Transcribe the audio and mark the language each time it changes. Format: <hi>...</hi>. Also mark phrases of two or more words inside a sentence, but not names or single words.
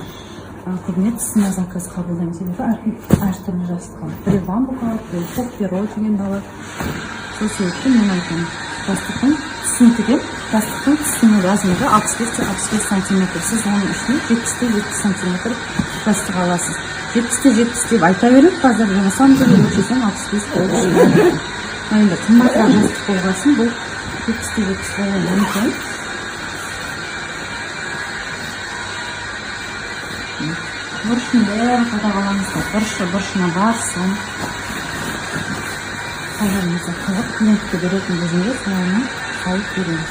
<kk>Көбіне тысына заказ қабылдаймын, себебі әртүрлі жастық алады. Біреу бамбук алады, біреу перо деген алады. Сол себепті мен айтамын, жастықтың тісін тігем. Жастықтың тісінің размері 65-65 сантиметр. Сіз оның үшін 70-70 сантиметр жастық аласыз. 70-70 деп айта береді қазір,</kk> <ru>на самом деле</ru> <kk>өлшесем 65 болып шығады. Енді қымбатырақ жастық болғасын, бұл 70-70 болуы мүмкін. Бұрышын бәрін қадағалаңыздар. Бұрышына барсын. Қалдарымызға қылып, клиентке беретін кезінде соланы салып береміз.</kk>